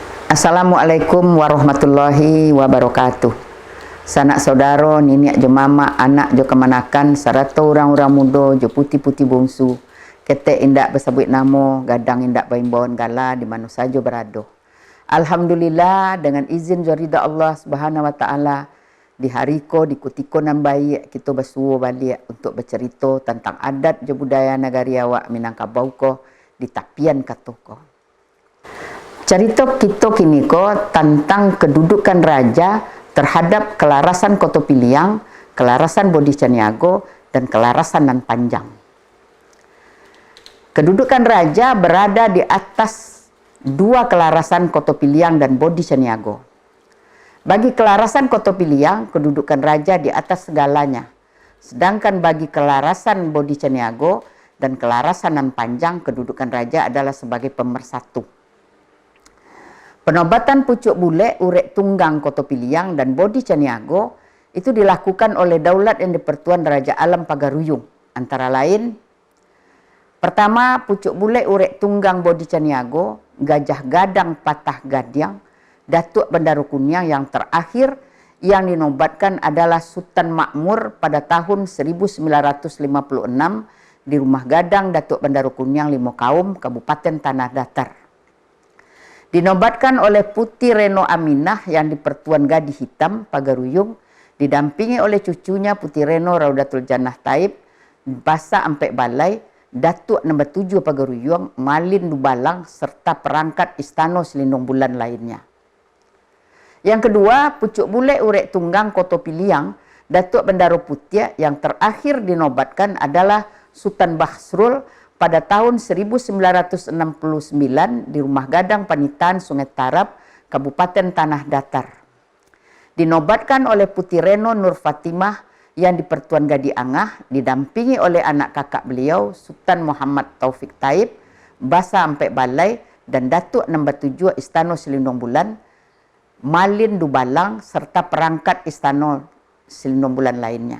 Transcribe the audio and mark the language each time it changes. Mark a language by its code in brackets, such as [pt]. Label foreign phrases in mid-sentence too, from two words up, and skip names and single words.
[ar] Assalamualaikum warahmatullahi wabarakatuh. [min] Sanak saudara, niniak jo mama, anak jo kemanakan, serta orang-orang muda jo putih-putih bungsu. Ketek indak bersebut namo, gadang indak baimbon gala di mana saja berada. Alhamdulillah dengan izin jorida Allah [ar] Subhanahu wa taala [min] di hari ko di kutiko nan baik kita bersuah balik untuk bercerita tentang adat jo budaya negari awak Minangkabau ko di tapian katoko. [id] Cerita kita kini ko tentang kedudukan raja terhadap kelarasan Koto Piliang, kelarasan Bodi Caniago, dan kelarasan Nan Panjang. Kedudukan raja berada di atas dua kelarasan Koto Piliang dan Bodi Caniago. Bagi kelarasan Koto Piliang, kedudukan raja di atas segalanya. Sedangkan bagi kelarasan Bodi Caniago dan kelarasan Nan Panjang, kedudukan raja adalah sebagai pemersatu. Penobatan pucuk bule, urek tunggang Koto Piliang dan Bodi Caniago itu dilakukan oleh Daulat yang Dipertuan Raja Alam Pagaruyung. Antara lain, pertama pucuk bule, urek tunggang Bodi Caniago, Gajah Gadang Patah Gadiang, Datuk Bendaru Kuniang yang terakhir yang dinobatkan adalah Sultan Makmur pada tahun 1956 di Rumah Gadang Datuk Bendaru Kuniang Limo Kaum, Kabupaten Tanah Datar. Dinobatkan oleh Putih Reno Aminah yang Dipertuan Gading Hitam Pagaruyung, didampingi oleh cucunya Putih Reno Raudatul Jannah Taib, Basa Ampek Balai, Datuk Nombor 7 Pagaruyung, Malin Dubalang, serta perangkat Istana Selindung Bulan lainnya. Yang kedua, pucuk bule urek tunggang Koto Piliang, Datuk Bendaru Putih yang terakhir dinobatkan adalah Sultan Basrul pada tahun 1969 di Rumah Gadang Panitan Sungai Tarap, Kabupaten Tanah Datar. Dinobatkan oleh Putih Reno Nur Fatimah yang Dipertuan Gading Angah, didampingi oleh anak kakak beliau Sultan Muhammad Taufik Taib, Basa Ampek Balai, dan Datuk Nombor 7 Istana Selindung Bulan, Malin Dubalang, serta perangkat Istana Selindung Bulan lainnya.